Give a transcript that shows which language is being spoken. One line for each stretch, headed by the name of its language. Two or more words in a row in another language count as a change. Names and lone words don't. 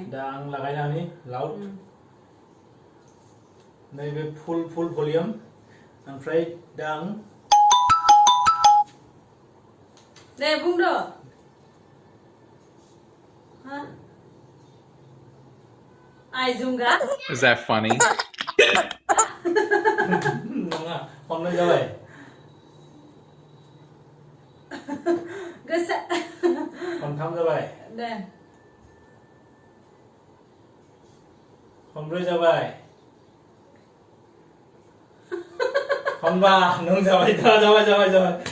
Bodo: दा आं लागायनानै लाउड नैबे
English: full volume
Bodo: ओमफ्राय दा आं दे बुंदो आइजुंगा
English: Is that funny?
Bodo: नङा खननै जाबाय गोसा खनथाम जाबाय दे खनब्रै जाबाय खनबा नों जाबाय जाबाय